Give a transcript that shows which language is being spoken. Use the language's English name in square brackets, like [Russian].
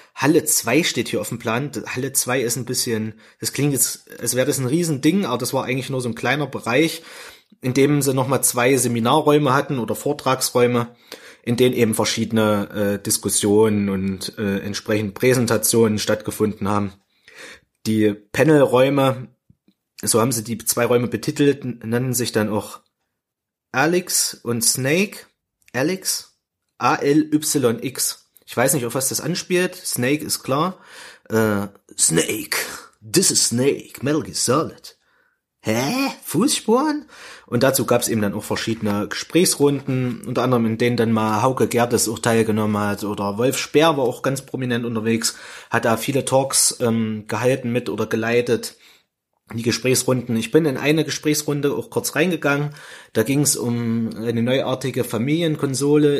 [German] Halle 2 steht hier auf dem Plan. Halle 2 ist ein bisschen, das klingt jetzt, als wäre das ein Riesending, aber das war eigentlich nur so ein kleiner Bereich, in dem sie nochmal zwei Seminarräume hatten oder Vortragsräume, in denen eben verschiedene Diskussionen und entsprechend Präsentationen stattgefunden haben. Die Panelräume, so haben sie die zwei Räume betitelt, nennen sich dann auch Alex und Snake. Alex, A-L-Y-X. Ich weiß nicht, auf was das anspielt. Snake ist klar. [English] Snake, this is Snake, Metal Gear Solid. [German] Hä? Fußspuren? Und dazu gab es eben dann auch verschiedene Gesprächsrunden, unter anderem in denen dann mal Hauke Gerdes auch teilgenommen hat oder Wolf Speer war auch ganz prominent unterwegs, hat da viele Talks gehalten mit oder geleitet. Die Gesprächsrunden. Ich bin in eine Gesprächsrunde auch kurz reingegangen. Da ging es um eine neuartige Familienkonsole.